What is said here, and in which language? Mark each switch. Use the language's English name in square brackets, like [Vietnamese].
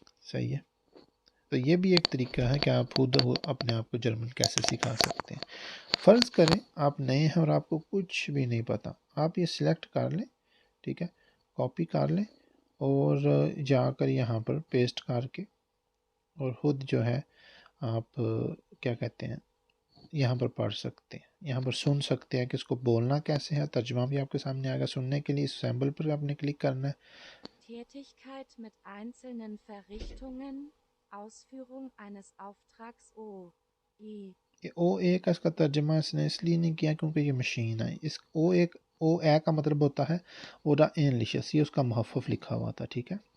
[Urdu] صحیح ہے۔ تو یہ بھی ایک طریقہ ہے کہ آپ خود اپنے آپ کو جرمن کیسے سکھا سکتے ہیں۔ فرض کریں آپ نئے ہیں اور آپ کو کچھ بھی نہیں پتہ، آپ یہ سلیکٹ کر لیں، ٹھیک ہے، کاپی کر لیں اور جا کر یہاں پر پیسٹ کر کے اور خود جو ہے آپ کیا کہتے ہیں یہاں پر پڑھ سکتے ہیں، یہاں پر سن سکتے ہیں کہ اس کو بولنا کیسے ہے، ترجمہ بھی آپ کے سامنے آئے گا۔ سننے کے لیے اس سیمبل پر آپ نے کلک کرنا ہے۔ [German] Tätigkeit mit einzelnen Verrichtungen, Ausführung eines Auftrags O. E. [Urdu] یہ او اے کا اس کا ترجمہ اس نے اس لیے نہیں کیا کیونکہ یہ مشین ہے۔ اس او اے کا مطلب ہوتا ہے اوڈا انلشس، یہ اس کا محفف لکھا ہوا تھا، ٹھیک ہے۔